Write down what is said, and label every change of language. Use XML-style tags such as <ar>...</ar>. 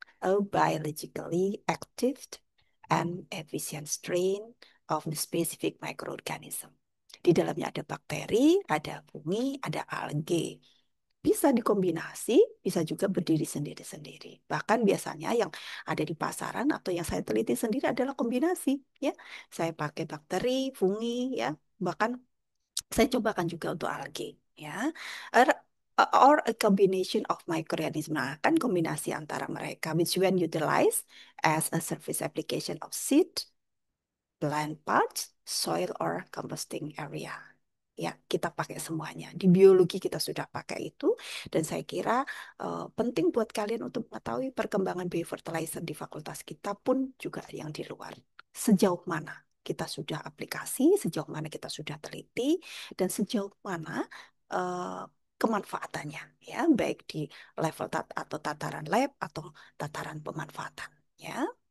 <en>A biologically active and efficient strain of the specific microorganism.</en> <id>Di dalamnya ada bakteri, ada fungi, ada algae. Bisa dikombinasi, bisa juga berdiri sendiri-sendiri. Bahkan biasanya yang ada di pasaran atau yang saya teliti sendiri adalah kombinasi, ya. Saya pakai bakteri, fungi, ya. Bahkan saya cobakan juga untuk algae, ya.</id> <en>Or a combination of microorganism.</en> <id>Nah, kan kombinasi antara mereka,</id> <en>which when utilized as a surface application of seed, plant parts, soil, or composting area.</en> <id>Ya, kita pakai semuanya. Di biologi kita sudah pakai itu, dan saya kira penting buat kalian untuk mengetahui perkembangan biofertilizer di fakultas kita pun juga yang di luar. Sejauh mana kita sudah aplikasi, sejauh mana kita sudah teliti, dan sejauh mana eh, kemanfaatannya, ya, baik di level atau tataran lab atau tataran pemanfaatan, ya.</id>